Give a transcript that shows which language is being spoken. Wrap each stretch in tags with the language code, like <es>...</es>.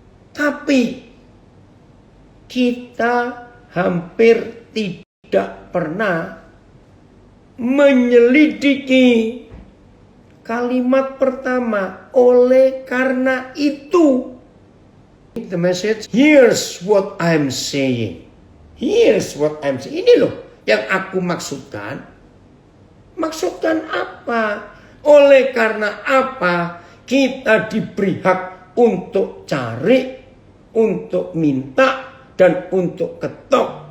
<id>Tapi kita hampir tidak pernah menyelidiki kalimat pertama, oleh karena itu.</id> <en>The message, here's what I'm saying. Here's what I'm saying.</en> <id>Ini loh yang aku maksudkan. Maksudkan apa? Oleh karena apa kita diberi hak untuk cari, untuk minta, dan untuk ketok?</id>